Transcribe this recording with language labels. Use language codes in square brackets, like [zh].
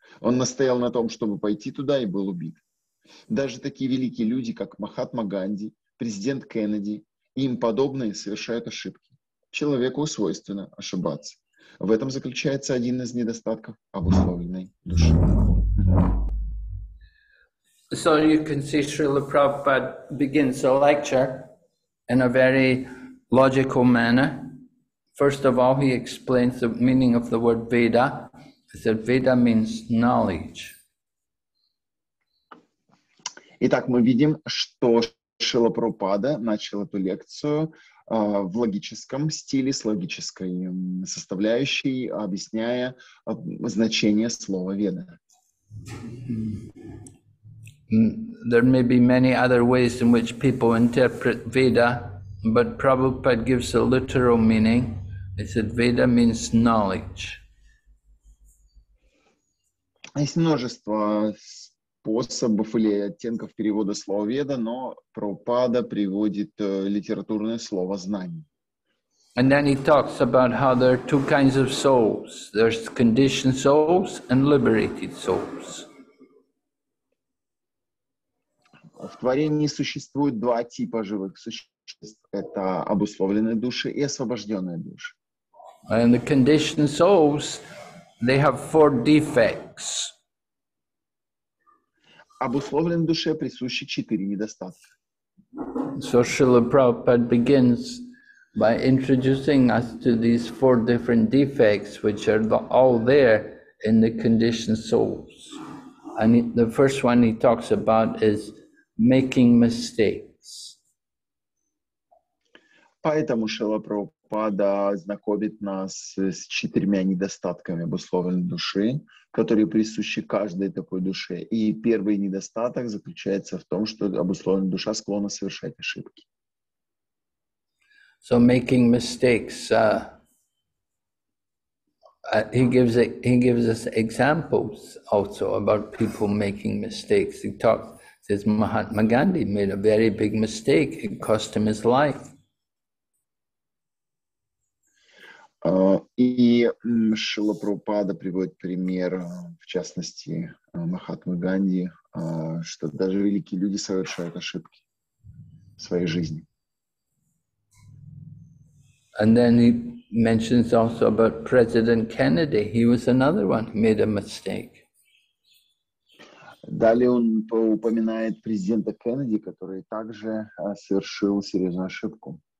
[ru] Он настоял на том, чтобы пойти туда, и был убит. Даже такие великие люди, как Махатма Ганди, президент Кеннеди и им подобные, совершают ошибки. Человеку свойственно ошибаться. В этом заключается один из недостатков обусловленной души. [en] So you can see Srila Prabhupada begins the lecture in a very logical manner. First of all, he explains the meaning of the word Veda. He said Veda means knowledge. [ru] Итак, мы видим, что Шрила Прабхупада начал эту лекцию в логическом стиле, с логической составляющей, объясняя значение слова «веда». [en] There may be many other ways in which people interpret Veda, but Prabhupada gives a literal meaning. He said Veda means knowledge. [ru] Есть множество способов или оттенков перевода слова «веда», но Прабхупада приводит литературное слово «знание». [en] And then he talks about how there are two kinds of souls. There's conditioned souls and liberated souls. [ru] В творении существует два типа живых существ. Это обусловленные души и освобожденные души. [en] And the conditioned souls, they have 4 defects. [ru] Обусловленной душе присущи 4 недостатка. [en] So Srila Prabhupada begins by introducing us to these 4 different defects, which are all there in the conditioned souls. And the first one he talks about is making mistakes. [ru] Поэтому Шрила Прабхупада знакомит нас с 4 недостатками обусловленной души, которые присущи каждой такой душе. И первый недостаток заключается в том, что обусловленная душа склонна совершать ошибки. [en] So making mistakes, he gives us examples also about people making mistakes. He says Mahatma Gandhi made a very big mistake. It cost him his life. [ru] И Шрила Прабхупада приводит пример, в частности, Махатмы Ганди, что даже великие люди совершают ошибки в своей жизни. [en] And then he mentions also about President Kennedy. He was another one who made a mistake. [ru] Далее он упоминает президента Кеннеди, который также совершил серьезную ошибку.